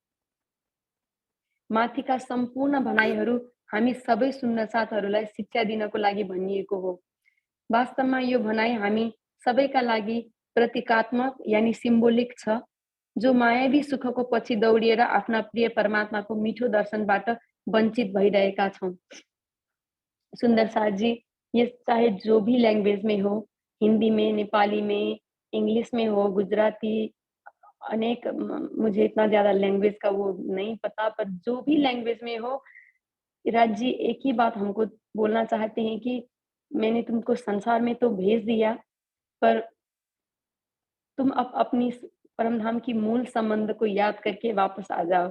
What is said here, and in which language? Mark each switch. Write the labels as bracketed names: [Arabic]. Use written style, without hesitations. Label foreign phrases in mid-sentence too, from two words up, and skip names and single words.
[Nepali] माथिका सम्पूर्ण भनाइहरू हामी सबै सुन्न साथहरूलाई शिक्षा दिनको लागि भनिएको हो। वास्तवमा यो भनाइ हामी सबैका लागि प्रतीकात्मक यानी सिम्बोलिक छ, जो मायावी सुखको पछि दौडिएर आफ्ना प्रिय परमात्माको मिठो दर्शनबाट वञ्चित भइरहेका छौं। [Hindi] सुंदर साथ जी, ये चाहे जो भी लैंग्वेज में हो, हिंदी में, नेपाली में, इंग्लिश में हो, गुजराती, अनेक, मुझे इतना ज्यादा लैंग्वेज का वो नहीं पता, पर जो भी लैंग्वेज में हो, राज जी एक ही बात हमको बोलना चाहते हैं कि मैंने तुमको संसार में तो भेज दिया, पर तुम अपनी परम धाम की मूल संबंध को याद करके वापस आ जाओ।